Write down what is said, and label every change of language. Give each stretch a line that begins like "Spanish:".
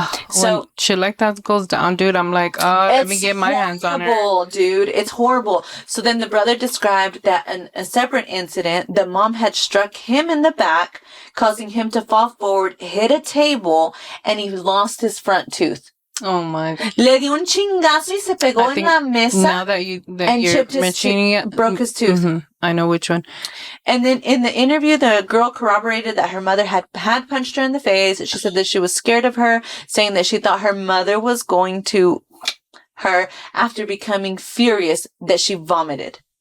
English: So when shit like that goes down, dude, I'm like, let me get my hands on her. Dude, it's horrible. So then the brother described that in a separate incident, the mom had struck him in the back, causing him to fall forward, hit a table, and he lost his front tooth. Oh my God.
Spanish: Le dio un chingazo y se pegó en la mesa.
English: Now that you're mentioning it, broke his tooth. Mm-hmm. I know which one. And then in the interview, the girl corroborated that her mother had punched her in the face. She said that she was scared of her, saying that she thought her mother was going to her after becoming furious that she vomited.